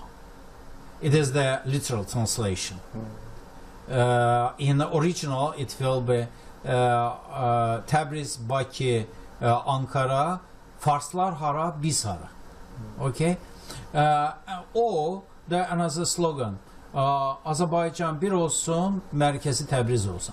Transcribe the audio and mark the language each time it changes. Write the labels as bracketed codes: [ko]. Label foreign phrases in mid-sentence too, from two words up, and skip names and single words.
[en] It is the literal translation. In the original, it will be Tabriz, Bakü, Ankara, [az] Farslar hara, biz hara. [en] Okay? Or the another slogan, [az] Azerbaycan bir olsun, merkezi Təbriz olsun.